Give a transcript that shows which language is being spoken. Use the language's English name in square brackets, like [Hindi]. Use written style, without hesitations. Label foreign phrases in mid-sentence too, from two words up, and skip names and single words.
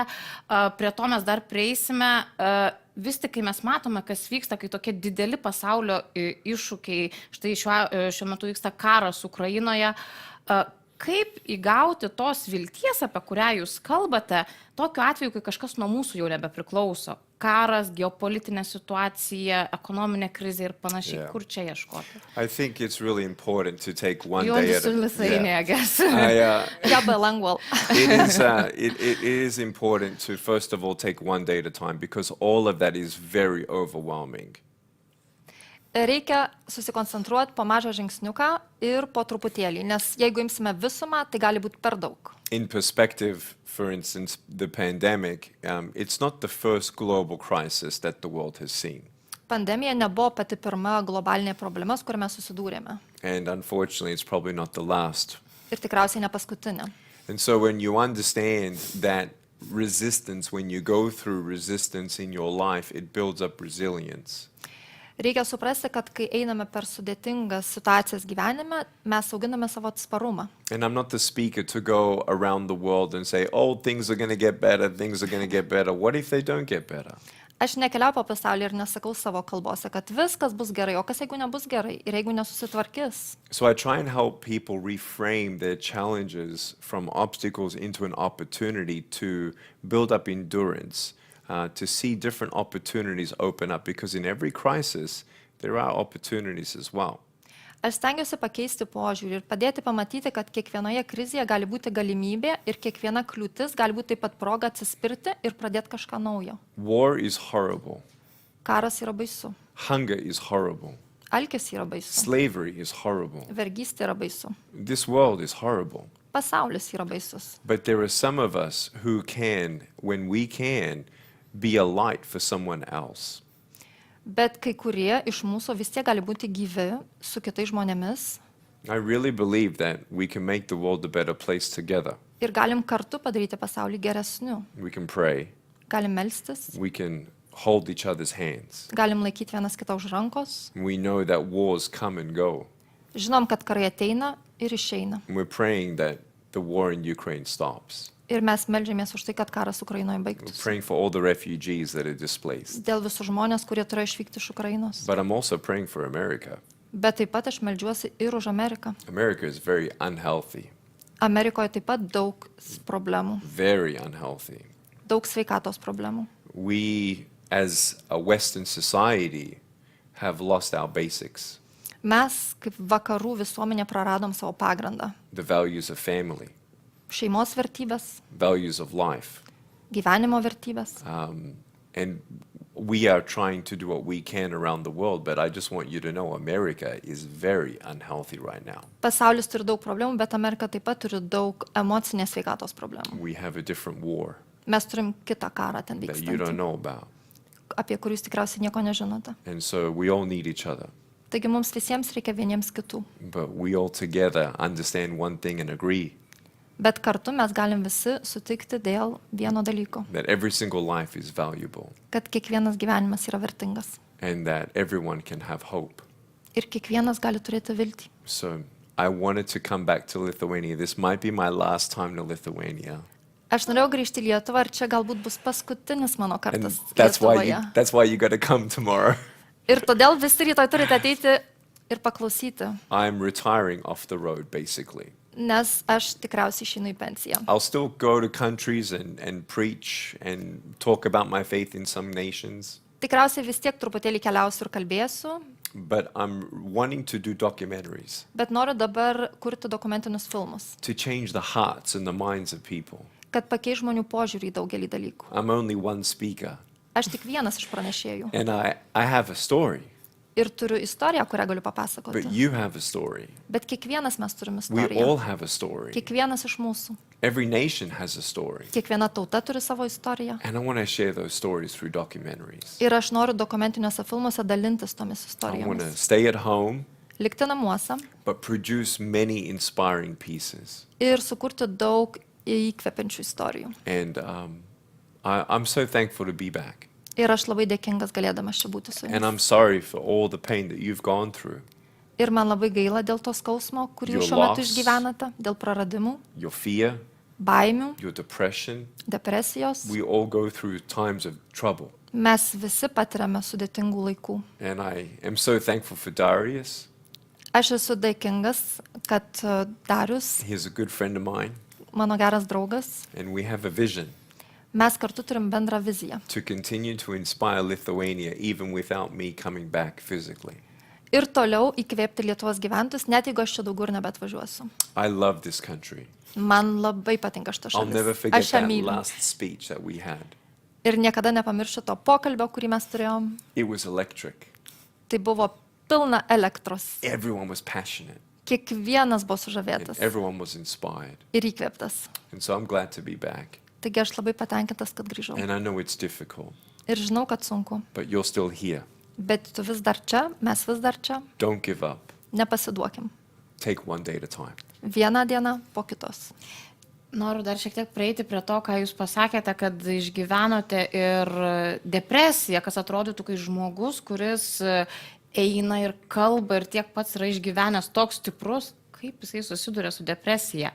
[Lithuanian] Prie to mes dar prieisime. Vis tik, kai mes matome, kas vyksta, kai tokie dideli pasaulio iššūkiai, štai šiuo metu vyksta karas Ukrainoje, kaip įgauti tos vilties, apie kurią jūs kalbate, tokiu atveju, kai kažkas nuo mūsų jau nebepriklauso? Karas, geopolitinė situacija, ekonominė krizė ir panašiai. [English] Yeah. [Lithuanian] Kur čia ieškoti? [English] I think it's really important to take one You day understood Lithuania, I guess. Ja, bilingual. It is important to, first of all, take one day at a time, because all of that is very overwhelming. [Lithuanian] Reikia susikoncentruoti po mažą žingsniuką ir po truputėlį, nes jeigu imsime visumą, tai gali būti per daug. [English] In perspective, for instance, the pandemic, it's not the first global crisis that the world has seen. [Lithuanian] Pandemija nebuvo pati pirma globalinė problema, su kuria mes susidūrėme. [English] And unfortunately, it's probably not the last. [Lithuanian] Ir tikriausiai ne paskutinė. [English] And so when you understand that resistance, when you go through resistance in your life, it builds up resilience. [Lithuanian] Reikia suprasti, kad kai einame per sudėtingas situacijas gyvenime, mes auginame savo atsparumą. [English] And I'm not the speaker to go around the world and say, oh, things are going to get better, things are going to get better. What if they don't get better? [Lithuanian] Aš nekeliauju po pasaulį ir nesakau savo kalbose, kad viskas bus gerai, o kas jeigu nebus gerai ir jeigu nesusitvarkys. [English] So I try and help people reframe their challenges from obstacles into an opportunity to build up endurance. To see different opportunities open up, because in every crisis there are opportunities as well. [Lithuanian] Aš stengiuosi pakeisti požiūrį ir padėti pamatyti, kad kiekvienoje krizėje gali būti galimybė ir kiekviena kliūtis gali būti taip pat proga atsispirti ir pradėti kažką naujo. [English] War is horrible. [Lithuanian] Karas yra baisu. [English] Hunger is horrible. [Lithuanian] Alkis yra baisu. [English] Slavery is horrible. [Lithuanian] Vergystė yra baisu. [English] This world is horrible. [Lithuanian] Pasaulis yra baisus. [English] But there are some of us who can, when we can, be a light for someone else. [Lithuanian] Bet kai kurie iš mūsų vis tiek gali būti gyvi su kitais žmonėmis. [English] I really believe that we can make the world a better place together. [Lithuanian] Ir galim kartu padaryti pasaulį geresniu. [English] We can pray. [Lithuanian] Galim melstis. [English] We can hold each other's hands. [Lithuanian] Galim laikyti vienas kitą už rankos. [English] We know that wars come and go. [Lithuanian] Žinom, kad karai ateina ir išeina. [English] And we're praying that the war in Ukraine stops. [Lithuanian] Ir mes meldžiamės už tai, kad karas Ukrainoje [English] We're [Lithuanian] baigtųsi. [English] praying for all the refugees that are displaced. [Lithuanian] Dėl visų žmonės, kurie turėjo išvykti iš Ukrainos. [English] But I'm also praying for America. [Lithuanian] Bet taip pat aš meldžiuosi ir už Ameriką. [English] America is very unhealthy, [Lithuanian] Amerikoje taip pat daug problemų. [English] very unhealthy. [Lithuanian] Daug sveikatos problemų. [English] We, as a Western society, have lost our basics. [Lithuanian] Mes, kaip vakarų visuomenė, praradom savo pagrindą. [English] the values of family, [Lithuanian] Šeimos vertybės, [English] values of life. [Lithuanian] gyvenimo vertybės. [English] And we are trying to do what we can around the world, but I just want you to know America is very unhealthy right now. [Lithuanian] Pasaulis turi daug problemų, bet Amerika taip pat turi daug emocinės sveikatos problemų. [English] We have a different war [Lithuanian] Mes turim kitą karą ten [English] that you don't [Lithuanian] vykstantį, [English] know about. [Lithuanian] apie kurį jūs tikriausiai nieko nežinote. [English] And so we all need each other. [Lithuanian] Taigi mums visiems reikia vieniems kitų. [English] But we all together understand one thing and agree [Lithuanian] Bet kartu mes galim visi sutikti dėl vieno dalyko, [English] that every single life is valuable [Lithuanian] kad kiekvienas gyvenimas yra vertingas [English] and that everyone can have hope. [Lithuanian] ir kiekvienas gali turėti viltį. [English] So I wanted to come back to Lithuania. This might be my last time to Lithuania. [Lithuanian] Aš norėjau grįžti į Lietuvą ir čia galbūt bus paskutinis mano [English] And [Lithuanian] kartas [English] that's [Lithuanian] Lietuvoje. [English] why you got to come tomorrow. [Lithuanian] Ir todėl visi rytoj turite ateiti ir paklausyti, [English] I'm retiring off the road basically. [Lithuanian] nes aš tikriausiai išeinu į pensiją. [English] I'll still go to countries and preach and talk about my faith in some nations, [Lithuanian] Tikriausiai vis tiek truputėlį keliausiu ir kalbėsiu, [English] but I'm wanting to do documentaries [Lithuanian] bet noriu dabar kurti dokumentinius filmus, [English] to change the hearts and the minds of people. [Lithuanian] kad pakeiš žmonių požiūrį į daugelį dalykų. [English] I'm only one speaker [Lithuanian] Aš tik vienas iš pranešėjų [English] and I have a story, [Lithuanian] ir turiu istoriją, kurią galiu [English] but [Lithuanian] papasakoti. [English] you have a story. [Lithuanian] Bet kiekvienas mes turim [English] We all [Lithuanian] istoriją. [English] have a story. [Lithuanian] Kiekvienas iš mūsų. [English] Every nation has a story. [Lithuanian] Kiekviena tauta turi savo istoriją. [English] And I want to share those stories through documentaries. [Lithuanian] Ir aš noriu dokumentiniuose filmuose dalintis tomis [English] I want to [Lithuanian] istorijomis. [English] stay at home, [Lithuanian] Likti namuose [English] but produce many inspiring pieces. [Lithuanian] ir sukurti daug įkvepiančių istorijų. [English] And I'm so thankful to be back. [Lithuanian] Ir aš labai dėkingas galėdamas čia būti su [English] And [Lithuanian] jumis. [English] I'm sorry for all the pain that you've gone through, [Lithuanian] Ir man labai gaila dėl to skausmo, kurį [English] Your [Lithuanian] jūs šiuo metu [English] loss. [Lithuanian] išgyvenate, dėl praradimų, [English] your fear, [Lithuanian] baimių, [English] your depression. [Lithuanian] depresijos. [English] We all go through times of trouble. [Lithuanian] Mes visi patiriame sudėtingų laikų. [English] And I am so thankful for Darius. [Lithuanian] Aš esu dėkingas, kad Darius, [English] He's a good friend of mine. [Lithuanian] mano geras draugas, [English] And we have a vision [Lithuanian] mes kartu turim bendrą viziją. [English] to continue to inspire Lithuania even without me coming back physically. [Lithuanian] Ir toliau įkvėpti Lietuvos gyventojus, net jeigu aš čia daugiau ir nebetvažiuosiu. [English] I love this country. [Lithuanian] Man labai patinka šita [English] I'll never [Lithuanian] šalis. [English] forget [Lithuanian] Aš ją [English] that [Lithuanian] myliu. [English] last speech that we had. [Lithuanian] Ir niekada nepamiršiu to pokalbio, kurį mes turėjom. [English] It was electric. [Lithuanian] Tai buvo pilna elektros. [English] Everyone was passionate. [Lithuanian] Kiekvienas buvo [English] And [Lithuanian] sužavėtas [English] everyone was inspired. [Lithuanian] ir įkvėptas. [English] And so I'm glad to be back. [Lithuanian] Taigi aš labai patenkintas, kad grįžau. [English] And I know it's difficult, [Lithuanian] Ir žinau, kad sunku. [English] but you're still here. [Lithuanian] Bet tu vis dar čia, mes vis dar čia. [English] Don't give up. [Lithuanian] Nepasiduokim. [English] Take one day at a time. [Lithuanian] Vieną dieną po kitos. Noriu dar šiek tiek prieiti prie to, ką jūs pasakėte, kad išgyvenote ir depresiją, kas atrodytų, kai žmogus, kuris eina ir kalba ir tiek pats yra išgyvenęs toks stiprus, kaip jisai susiduria su depresija.